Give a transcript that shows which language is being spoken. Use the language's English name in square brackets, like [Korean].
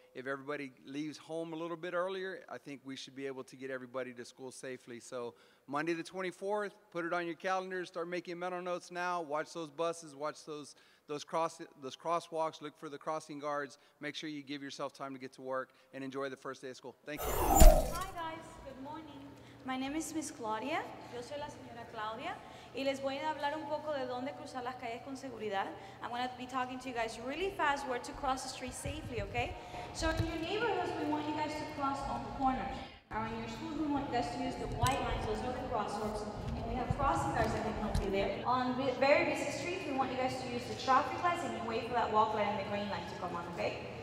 [English] If everybody leaves home a little bit earlier, I think we should be able to get everybody to school safely. So Monday the 24th, put it on your calendar, start making mental notes now, watch those buses, watch those crosswalks, look for the crossing guards, make sure you give yourself time to get to work, and enjoy the first day of school. Thank you. Hi guys, good morning. My name is Miss Claudia. [Spanish] Yo soy la señora Claudia. Y les voy a hablar un poco de dónde cruzar las calles con seguridad. [English] I'm going to be talking to you guys really fast where to cross the street safely, okay? So in your neighborhoods, we want you guys to cross on corners. Or in your schools, we want you guys to use the white lines, those are the crosswalks. And we have crossing guards that can help you there. On very busy streets, we want you guys to use the traffic lights and you wait for that walk light and the green light to come on, okay?